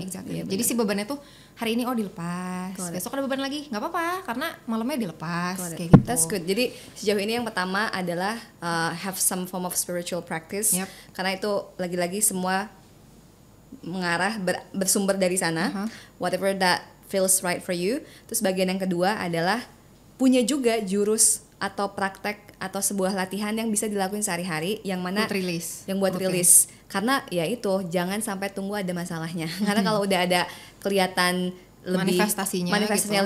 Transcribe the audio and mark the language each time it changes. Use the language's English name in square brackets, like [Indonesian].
[Indonesian] Exactly. Jadi si bebannya tuh hari ini dilepas, besok ada beban lagi, nggak apa-apa karena malamnya dilepas kayak gitu. [English] That's good. [Indonesian] Jadi sejauh ini yang pertama adalah [English] have some form of spiritual practice. [Indonesian] Karena itu lagi-lagi semua mengarah bersumber dari sana. [English] Whatever that feels right for you. [Indonesian] Terus bagian yang kedua adalah punya juga jurus atau praktek atau sebuah latihan yang bisa dilakuin sehari-hari yang mana buat rilis. Karena ya itu jangan sampai tunggu ada masalahnya. Karena kalau udah ada kelihatan manifestasinya gitu.